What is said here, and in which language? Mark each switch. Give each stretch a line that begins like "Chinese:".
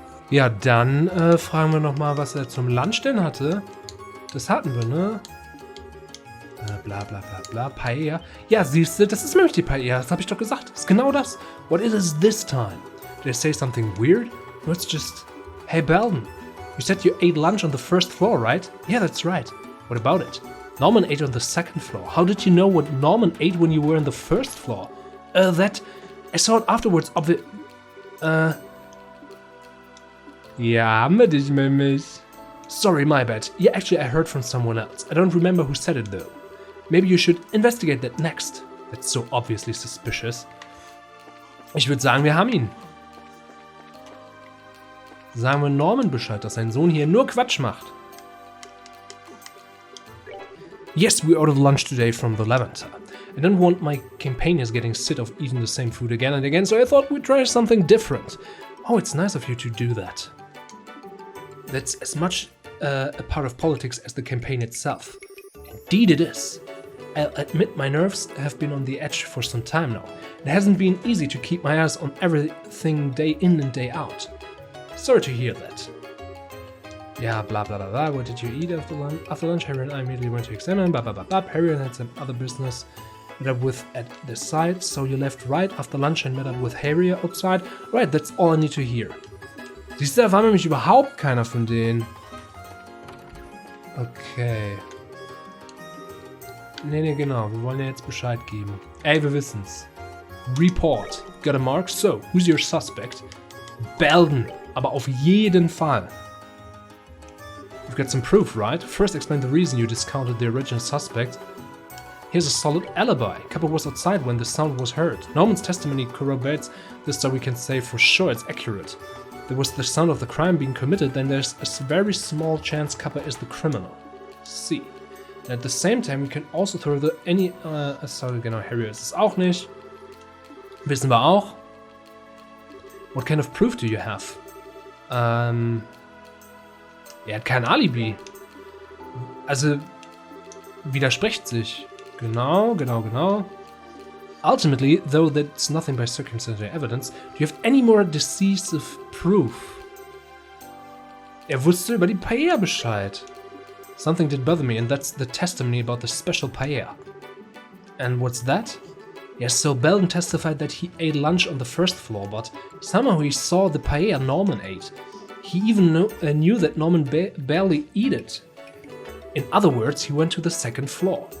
German: Ja, dann fragen wir nochmal, was er zum Lunch denn hatte. Das hatten wir, ne? Bla bla bla bla. Paella. Ja, siehst du, das ist nämlich die Paella. Das habe ich doch gesagt. Das ist genau das.
English: What is it this time? Did I say something weird? No, it's just... Hey, Belden. You said you ate lunch on the first floor, right? Yeah, that's right. What about it? Norman ate on the second floor. How did you know what Norman ate when you were on the first floor? That... I saw it afterwards,
German: Ja, haben wir dich nämlich.
English: Sorry, my bad. Yeah, actually I heard from someone else. I don't remember who said it though. Maybe you should investigate that next. That's so obviously suspicious.
German: Ich würde sagen, wir haben ihn. Sagen wir Norman Bescheid, dass sein Sohn hier nur Quatsch macht.
English: Yes, we ordered lunch today from the Lavender. I don't want my campaigners getting sick of eating the same food again and again, so I thought we'd try something different. Oh, it's nice of you to do that. That's as much a part of politics as the campaign itself. Indeed it is. I'll admit my nerves have been on the edge for some time now. It hasn't been easy to keep my eyes on everything day in and day out. Sorry to hear that. Yeah, blah blah blah blah. What did you eat after lunch? After lunch, Harry and I immediately went to examine. Blah blah blah blah. Harry had some other business met up with at the site, so you left right after lunch and met up with Harry outside. Right, that's all I need to hear.
German: Siehst du, da war nämlich überhaupt keiner von denen. Okay. Nee, genau. Wir wollen ja jetzt Bescheid geben. Ey, wir wissen's.
English: Report. Got a mark? So, who's your suspect? Belden.
German: Aber auf jeden Fall.
English: You've got some proof, right? First explain the reason you discounted the original suspect. Here's a solid alibi. Cuppa was outside when the sound was heard. Norman's testimony corroborates this, so we can say for sure it's accurate. There was the sound of the crime being committed, then there's a very small chance Cuppa is the criminal. See. And at the same time, we can also throw sorry,
German: genau, Harry ist es auch nicht. Wissen wir auch.
English: What kind of proof do you have?
German: Er hat kein Alibi. Also, widerspricht sich. Genau.
English: Ultimately, though that's nothing by circumstantial evidence, do you have any more decisive proof?
German: Wusste über die paella Bescheid.
English: Something did bother me, and that's the testimony about the special paella. And what's that? Yes, so Belden testified that he ate lunch on the first floor, but somehow he saw the paella Norman ate. He even knew that Norman barely ate it. In other words, he went to the second floor.